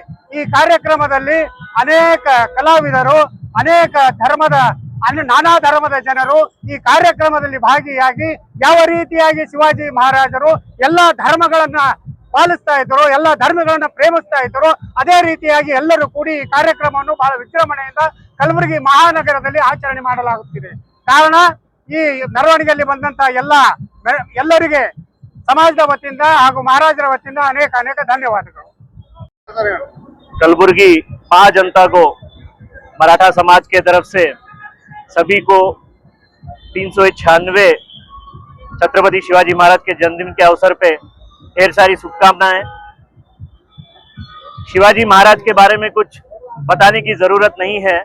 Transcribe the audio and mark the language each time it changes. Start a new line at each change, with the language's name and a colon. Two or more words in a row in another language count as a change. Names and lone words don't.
Kannada: ಈ ಕಾರ್ಯಕ್ರಮದಲ್ಲಿ ಅನೇಕ ಕಲಾವಿದರು, ಅನೇಕ ನಾನಾ ಧರ್ಮದ ಜನರು ಈ ಕಾರ್ಯಕ್ರಮದಲ್ಲಿ ಭಾಗಿಯಾಗಿ ಯಾವ ರೀತಿಯಾಗಿ ಶಿವಾಜಿ ಮಹಾರಾಜರು ಎಲ್ಲ ಧರ್ಮಗಳನ್ನ ಪಾಲಿಸ್ತಾ ಇದ್ರು, ಎಲ್ಲ ಧರ್ಮಗಳನ್ನ ಪ್ರೇಮಿಸ್ತಾ ಇದ್ರು, ಅದೇ ರೀತಿಯಾಗಿ ಎಲ್ಲರೂ ಕೂಡಿ ಈ ಕಾರ್ಯಕ್ರಮವನ್ನು ಬಹಳ ವಿಜೃಂಭಣೆಯಿಂದ ಕಲಬುರಗಿ ಮಹಾನಗರದಲ್ಲಿ ಆಚರಣೆ ಮಾಡಲಾಗುತ್ತಿದೆ. ಕಾರಣ ಈ ಮೆರವಣಿಗೆಯಲ್ಲಿ ಬಂದಂತ ಎಲ್ಲರಿಗೆ
Marathi: समाज वतीन महाराजर वतीन अनेक अनेक धन्यवाद।
Hindi: कलबुर्गी महाजनता को मराठा समाज के तरफ से सभी को 396 छत्रपति शिवाजी महाराज के जन्मदिन के अवसर पे ढेर सारी शुभकामनाएं। शिवाजी महाराज के बारे में कुछ बताने की जरूरत नहीं है।